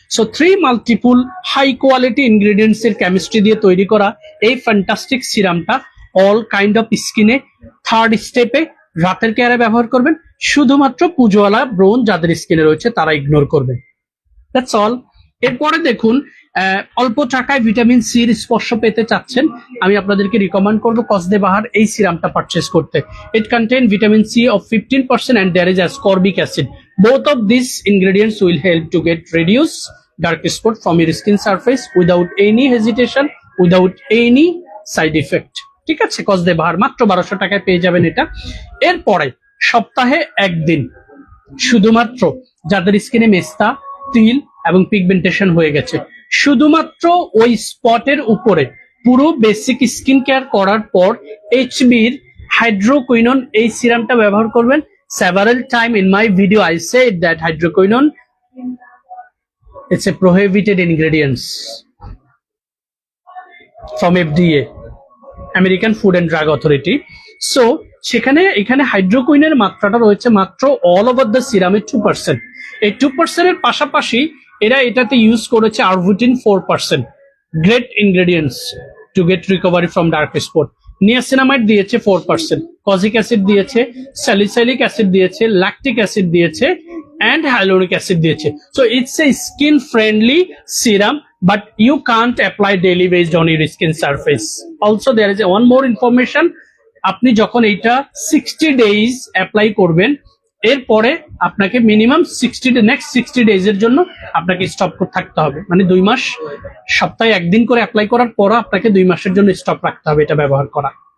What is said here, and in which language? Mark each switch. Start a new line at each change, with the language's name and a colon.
Bangla: So 3 multiple high quality ingredients এর chemistry দিয়ে তৈরি করা এই ফ্যান্টাস্টিক সিরামটা অল কাইন্ড অফ স্কিনে, থার্ড স্টেপে রাতের কেয়ারে ব্যবহার করবেন, শুধুমাত্র পুজোওয়ালা ব্রোন যাদের স্কিনে রয়েছে তারা ইগনোর করবে,
English: That's all.
Bangla: এরপরে দেখুন, অল্প টাকায় ভিটামিন সির স্পর্শ পেতে চাচ্ছেন, আমি আপনাদেরকে রিকমেন্ড করবো কসদে বাহার এই সিরামটা পারচেস করতে।
English: It contain vitamin C of 15% and there is ascorbic acid. Both of these ingredients will help to get reduce dark spot from your skin surface without any hesitation, without any side effect.
Bangla: ঠিক আছে, কসদে বাহার মাত্র 1200 টাকায় পেয়ে যাবেন এটা। এরপরে সপ্তাহে একদিন শুধুমাত্র যাদের স্কিনে মেস্তা, তিল এবং পিগমেন্টেশন হয়ে গেছে, শুধুমাত্র ওই স্পটের উপরে পুরো বেসিক স্কিন কেয়ার করার পর এইচবির হাইড্রোকুইনন এই সিরামটা ব্যবহার করবেন।
English: Several time in my video I said that hydroquinone it's a prohibited ingredients from FDA, American food and drug authority.
Bangla: So সেখানে এখানে হাইড্রোকুইনের মাত্রাটা রয়েছে মাত্র অল ওভার দ্য সিরামে 2%। এই 2% এর পাশাপাশি এরা এটাতে ইউজ করেছে arbutin 4%,
English: Great ingredients to get recovery from dark spot.
Bangla: Niacinamide দিয়েছে 4%, কজিক অ্যাসিড দিয়েছে, স্যালিসাইলিক অ্যাসিড দিয়েছে, ল্যাকটিক অ্যাসিড দিয়েছে,
English: and hyaluronic acid
Bangla: দিয়েছে।
English: So it's a skin friendly serum, but you can't apply daily based on your skin surface. Also there is one more information,
Bangla: আপনি যখন এইটা 60 days apply করবেন, এরপরে আপনাকে minimum 60 days এর জন্য আপনাকে স্টপ থাকতে হবে, মানে 2 মাস, সপ্তাহে একদিন করে অ্যাপ্লাই করার পর আপনাকে 2 মাসের জন্য স্টপ রাখতে হবে এটা ব্যবহার করা।